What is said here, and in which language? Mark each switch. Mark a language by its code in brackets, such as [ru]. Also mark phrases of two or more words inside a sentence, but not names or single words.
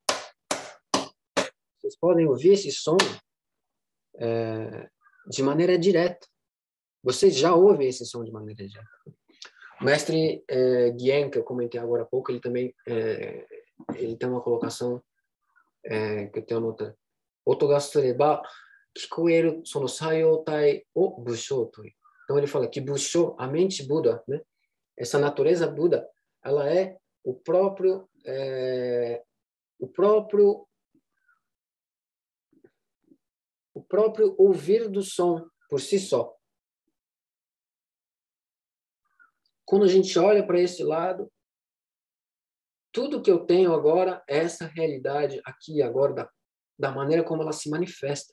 [pt] Vocês podem ouvir esse som de maneira direta. Vocês já ouvem esse som de maneira direta. O mestre Guien, que eu comentei agora há pouco, ele também ele tem uma colocação que eu tenho anotado. [ja] 音がすれば聞こえるその様態を仏性と. [pt] Então ele fala que busho, a mente Buda, né? Essa natureza Buda, ela é o próprio ouvir do som por si só. Quando a gente olha para esse lado, tudo que eu tenho agora é essa realidade aqui e agora, da maneira como ela se manifesta.